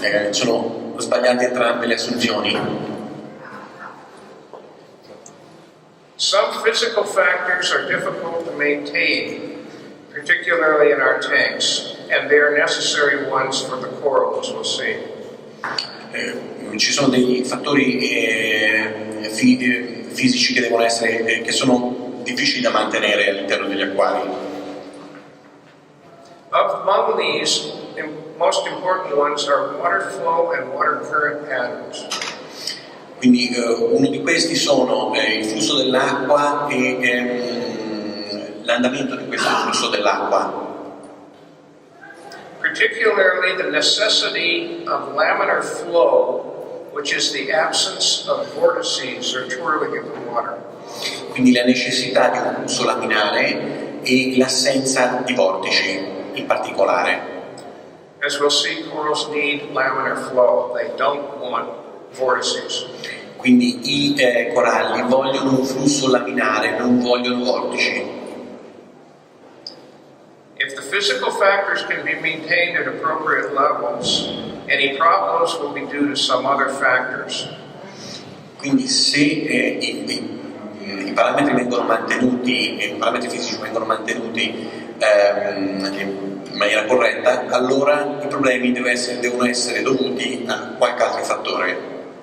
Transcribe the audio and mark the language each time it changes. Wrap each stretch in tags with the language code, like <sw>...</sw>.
<it>Sono sbagliate entrambe le assunzioni.</it> <en>Some physical factors are difficult to maintain, particularly in our tanks, and they are necessary ones for the coral, as we'll see.</en> <it>Ci sono dei fattori fisici che devono essere, che sono difficili da mantenere all'interno degli acquari.</it> <en>Among these, the most important ones are water flow and water current patterns.</en> <it>Quindi uno di questi sono il flusso dell'acqua e l'andamento di questo flusso dell'acqua.</it> <en>Particularly the necessity of laminar flow, which is the absence of vortices or twirling in the water.</en> <it>Quindi la necessità di un flusso laminare e l'assenza di vortici in particolare.</it> <en>As we'll see, corals need laminar flow. They don't want vortices.</en> <it>Quindi i coralli vogliono un flusso laminare, non vogliono vortici.</it> <en>If the physical factors can be maintained at appropriate levels, any problems will be due to some other factors.</en> <it>Quindi se i parametri vengono mantenuti, i parametri fisici vengono mantenuti in maniera corretta, allora i problemi devono essere dovuti a qualche altro fattore.</it>